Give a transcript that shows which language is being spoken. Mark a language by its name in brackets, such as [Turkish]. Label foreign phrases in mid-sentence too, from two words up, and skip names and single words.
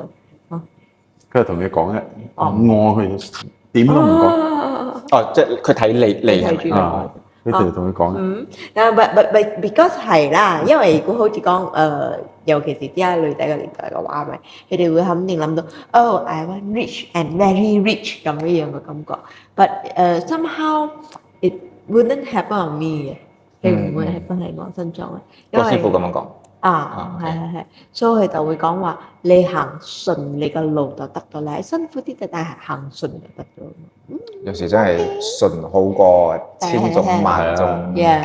[Cantonese] 佢係同你講嘅，我佢點都唔講。即係佢睇你係咪？佢就同佢講嘅。但係 because 係啦，因為如果好似講尤其是啲啊女仔嘅年代嘅話，咪佢哋會肯定諗到 [English] I want rich and very rich [Cantonese] 咁樣嘅感覺。 [English] But somehow it wouldn't happen on me [Cantonese] 嘅，佢唔會happen喺我身上嘅。個師傅咁樣講。係，所以佢就會講話你行順你個路就得咗啦，辛苦啲就但係行順就得咗。有時真係順好過千種萬種嘅，